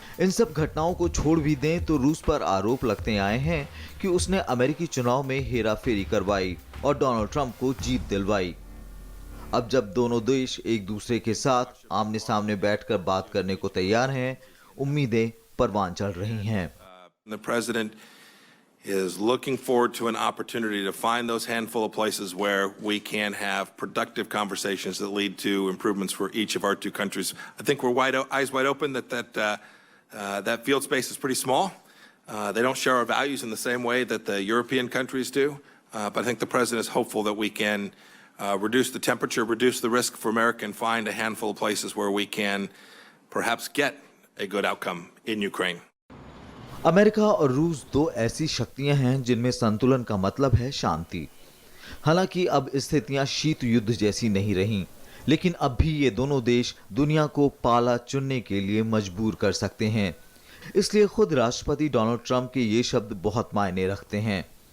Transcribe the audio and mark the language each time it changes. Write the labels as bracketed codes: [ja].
[hi] इन सब घटनाओं को छोड़ भी दें तो रूस पर आरोप लगते आए हैं कि उसने अमेरिकी चुनाव में हेराफेरी करवाई और डोनाल्ड ट्रंप को जीत दिलवाई। अब जब दोनों देश एक दूसरे के साथ आमने सामने बैठकर बात करने को तैयार हैं, उम्मीदें परवान चढ़ रही हैं। [en] The president is looking forward to an opportunity to find those handful of places where we can have productive conversations that lead to improvements for each of our two countries. I think we're eyes wide open that field space is pretty small. They don't share our values in the same way that the European countries do. But I think the president is hopeful that we can reduce the temperature, reduce the risk for America, and find a handful of places where we can perhaps get a good outcome in Ukraine. [hi] America और रूस दो ऐसी शक्तियां हैं जिनमें संतुलन का मतलब है शांति। हालांकि अब स्थितियां शीत युद्ध जैसी नहीं रहीं, लेकिन अब भी ये दोनों देश दुनिया को पाला चुनने के लिए मजबूर कर सकते हैं। इसलिए खुद राष्ट्रपति डोनाल्ड ट्रंप के ये शब्द बहुत मायने रखते हैं।